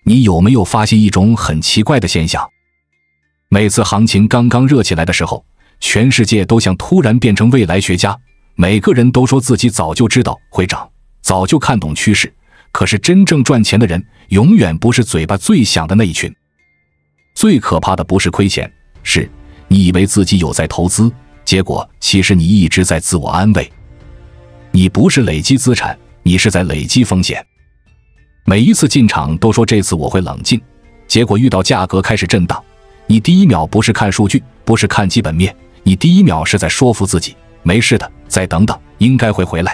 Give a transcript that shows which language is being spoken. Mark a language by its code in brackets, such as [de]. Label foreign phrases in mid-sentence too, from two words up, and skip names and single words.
[zh] 你有沒有發現一種很奇怪的現象？每次行情剛剛熱起來的時候，全世界都像突然變成未来学家，每个人都说自己早就知道会涨，早就看懂趨勢，可是真正賺錢的人永遠不是嘴巴最響的那一群。最可怕的不是虧錢，是你以為自己有在投資，結果其實你一直在自我安慰。你不是累積資產，你是在累積風險。每一次進場都說這次我會冷靜，結果遇到價格開始震盪，你第一秒不是看數據，不是看基本面，你第一秒是在說服自己，沒事的，再等等，應該會回來。